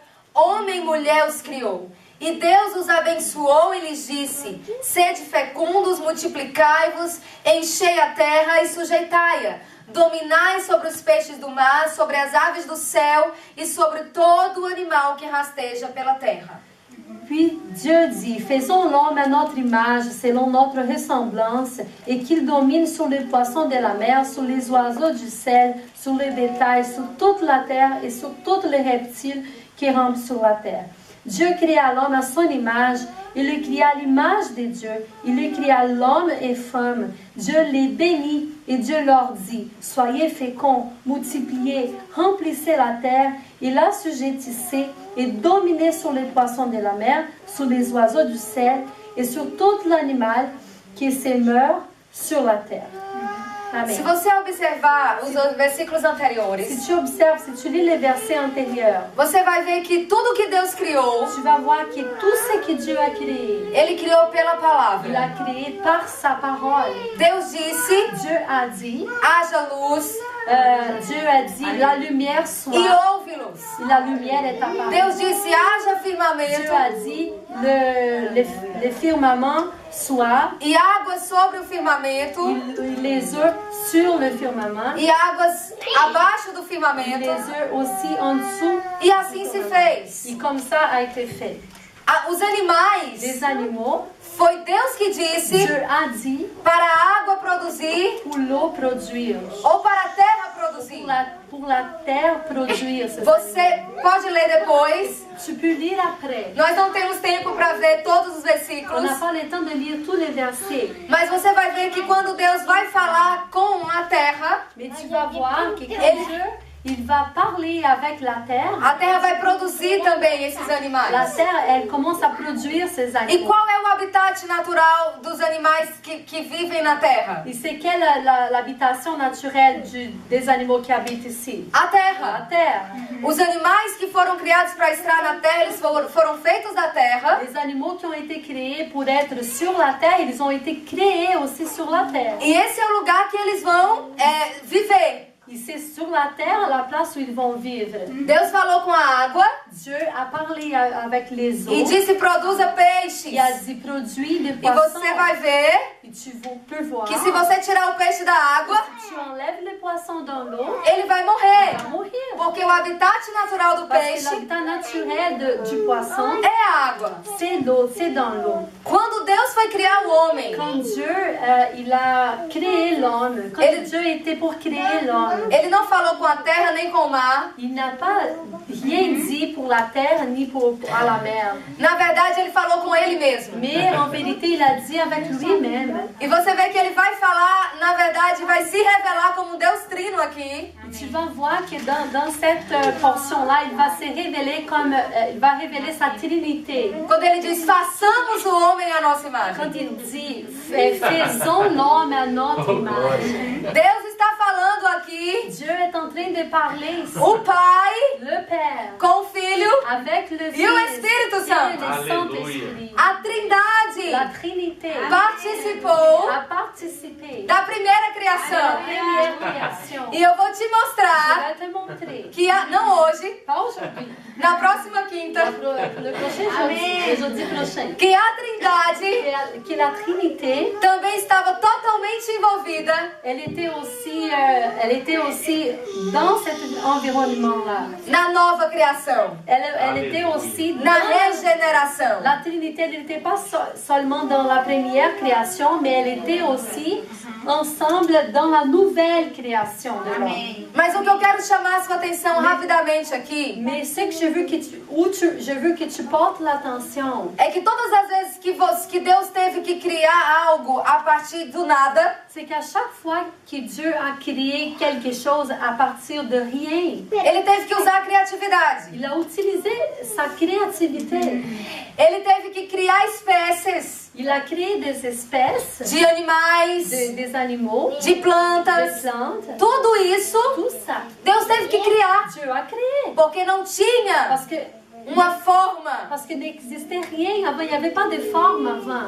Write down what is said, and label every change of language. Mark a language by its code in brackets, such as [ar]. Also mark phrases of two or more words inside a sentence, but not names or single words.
[pt] Homem e mulher os criou. E Deus os abençoou e lhes disse: sede fecundos, multiplicai-vos, enchei a terra e sujeitai-a. Dominai sobre os peixes do mar, sobre as aves do céu e sobre todo o animal que rasteja pela terra. [fr] Puis Dieu dit: faisons l'homme à notre image, selon notre ressemblance, et qu'il domine sur les poissons de la mer, sur les oiseaux du ciel, sur les bétails, sur toute la terre et sur tous les reptiles qui rampent sur la terre. Dieu créa l'homme à son image, il le créa à l'image de Dieu, il le créa l'homme et femme. Dieu les bénit et Dieu leur dit: soyez féconds, multipliez, remplissez la terre et l'assujettissez et dominez sur les poissons de la mer, sur les oiseaux du ciel et sur tout l'animal qui se meurt sur la terre. Amen. [pt] Se você observar os versículos anteriores, [fr] Si tu observes, si tu lis les versets antérieurs, [pt] você vai ver que tudo que Deus criou, [fr] tu vas voir que tout ce que Dieu a créé, [pt] Ele criou pela [fr] il a [pt] palavra. [fr] créé par sa parole. [pt] Deus disse: [fr] Dieu a dit, [pt] haja luz [fr] Dieu a dit, la lumière soit, [pt] e houve luz. [fr] et la lumière est apparue. [pt] Deus disse: haja [fr] Dieu [pt] firmamento [fr] a dit, le firmament soit, [pt] e águas sobre o firmamento [fr] et les eaux sur le firmament, [pt] e águas abaixo do [fr] et [pt] firmamento. [fr] les eaux aussi en dessous. [pt] E assim se fez. [fr] Et comme ça a été fait. [pt] Os animais, [fr] Les animaux, [pt] foi Deus que disse [fr] Dieu a dit, [pt] para a água produzir [fr] pour l'eau produire, [pt] ou para a terra produzir. [fr] pour la terre produire. [pt] Você pode ler depois. [fr] Tu peux lire après. [pt] Nós não temos tempo para ver todos os [fr] On [pt] versículos. [fr] n'a pas le temps de lire tous les versets. [pt] Mas você vai ver que quando Deus vai falar com a terra, [fr] Mais tu vas voir que quand Dieu, il va parler avec la terre [pt] vai produzir também esses [fr] la [pt] animais. [fr] terre, elle commence à produire ces [pt] E [fr] animaux. [pt] qual é o habitat natural dos animais que vivem na terra? [fr] Et c'est quelle l'habitation naturelle des animaux qui habitent ici? [pt] A [fr] La [pt] terra. [fr] terre. [pt] Os animais que foram criados para estar na terra, eles foram feitos da terra. [fr] Les animaux qui ont été créés pour être sur la terre, ils ont été créés aussi sur la terre. [pt] E esse é o lugar que eles vão viver. [fr] Et c'est sur la terre la place où ils vont vivre. [pt] Deus falou com a água [fr] Dieu a parlé avec les [pt] e [fr] eaux. [pt] disse: produza peixes. [fr] Il a dit produis des [pt] E [fr] poissons. [pt] você vai ver [fr] Et tu peux voir [pt] que se você tirar o peixe da água, [fr] si tu enlèves les poissons dans l'eau, [pt] ele vai [fr] il [pt] morrer. [fr] va mourir. [pt] Porque o habitat natural do [fr] Parce que [pt] peixe [fr] l'habitat naturel du poisson, [pt] é a água. [fr] c'est l'eau, c'est dans l'eau. [pt] Quando Deus foi criar o homem, [fr] Quand Dieu il a créé l'homme, quand Et- Dieu était pour créer l'homme, [pt] ele não falou com a terra nem com o mar. [fr] il n'a pas rien dit pour la terre ni pour à la mer. [pt] Na verdade, ele falou com ele mesmo. [fr] Mais en vérité, il a dit avec lui-même. [pt] E você vê que ele vai falar, na verdade, vai se revelar como um Deus trino aqui. [fr] Et tu vas voir que dans cette portion-là, il va se révéler comme, il va révéler sa trinité. [pt] Quando ele diz: façamos o homem à nossa imagem. [fr] Quand il dit, faisons l'homme à notre image. [pt] Deus está falando aqui, [fr] Dieu est en train de parler ici. [pt] o Pai [fr] Le Père, [pt] com o Filho, [fr] avec le Fils [pt] E o Espírito [fr] et [pt] Santo. [fr] le Saint-Esprit. [pt] a Trindade. [fr] la Trinité [pt] participou [fr] a participé [pt] da primeira [fr] à la [pt] criação. [fr] première création. [pt] E eu vou te [fr] Je [pt] mostrar [fr] vais te montrer, [pt] que, não hoje, [fr] pas aujourd'hui, [pt] na próxima quinta, [fr] le prochain jeudi, le jeudi prochain, [pt] que a Trindade [fr] que la Trinité, [pt] também estava totalmente envolvida [fr] elle était aussi dans cet environnement-là. [pt] na nova criação, [fr] Elle était aussi [pt] na [fr] dans [pt] regeneração. [fr] la Trinité. Elle n'était pas seulement dans la première création, mais elle était aussi ensemble dans la nouvelle création de l'homme. [pt] Mas o que eu quero chamar a sua atenção rapidamente aqui [fr] Mais ce que je veux je veux que tu portes l'attention, [pt] é que todas as vezes que Deus teve que criar algo a partir do nada, [fr] c'est qu'à chaque fois que Dieu a créé quelque chose à partir de rien, [pt] Ele teve que usar a criatividade. [fr] il a utilisé sa créativité. [pt] Ele teve que criar espécies [fr] Il a créé des espèces, [pt] de animais, [fr] des animaux, [pt] de [fr] des [pt] plantas. [fr] plantes, [pt] Tudo isso [fr] tout ça. [pt] Deus teve que criar, [fr] Dieu a créé. [pt] porque não tinha uma forma [fr] Parce que n'existait rien avant, il n'y avait pas de forme avant.